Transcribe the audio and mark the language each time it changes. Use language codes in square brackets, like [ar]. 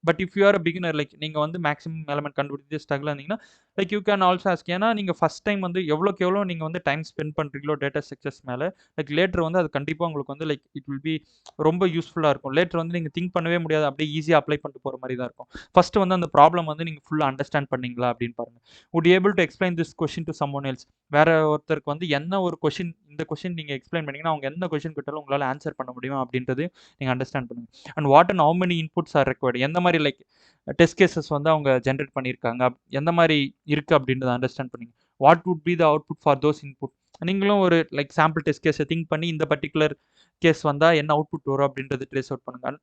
[en] but if you are a beginner, like [ta] நீங்கள் வந்து maximum element கண்டுபிடிச்சி ஸ்ட்ரகிள் இருந்தீங்கன்னா [en] Like you can also ask. [ta] ஏன்னா நீங்கள் ஃபஸ்ட் டைம் வந்து எவ்வளோக்கு எவ்வளோ நீங்கள் வந்து டைம் ஸ்பெண்ட் பண்ணுறீங்களோ டேட்டா ஸ்ட்ரக்சர்ஸ் மேலே, லைக் லேட்டர் வந்து அது கண்டிப்பாக உங்களுக்கு வந்து லைக் [en] it will be [ta] ரொம்ப யூஸ்ஃபுல்லாக இருக்கும். லேட்டர் வந்து நீங்கள் திங்க் பண்ணவே முடியாது, அப்படியே ஈஸியாக அப்ளை பண்ணிட்டு போகிற மாதிரி தான் இருக்கும். ஃபஸ்ட்டு வந்து அந்த ப்ராப்ளம் வந்து நீங்கள் ஃபுல்லாக அண்டர்ஸ்டாண்ட் பண்ணீங்களா அப்படின்னு பாருங்கள். [en] would you able to explain this question to someone else? [ta] வேற ஒருத்தருக்கு வந்து என்ன ஒரு கொஷின், இந்த கொஷின் நீங்கள் எக்ஸ்பிளைன் பண்ணீங்கன்னா அவங்க எந்த கொஷின் கேட்டாலும் உங்களால் ஆன்சர் பண்ண முடியும் அப்படின்றது நீங்கள் அண்டர்ஸ்டாண்ட் பண்ணுங்க. [en] and what and how many inputs are required, [ta] எந்த மாதிரி லைக் டெஸ்ட் கேசஸ் வந்து அவங்க ஜென்ரேட் பண்ணியிருக்காங்க, எந்த மாதிரி இருக்குது அப்படின்றத அண்டர்ஸ்டாண்ட் பண்ணுங்க. [en] What would be the output for those input. [ta] நீங்களும் ஒரு லைக் சாம்பிள் டெஸ்ட் கேஸை திங்க் பண்ணி இந்த பர்டிகுலர் கேஸ் வந்தால் என்ன அவுட்புட் வரும் அப்படின்றது ட்ரேஸ் அவுட் பண்ணுங்க.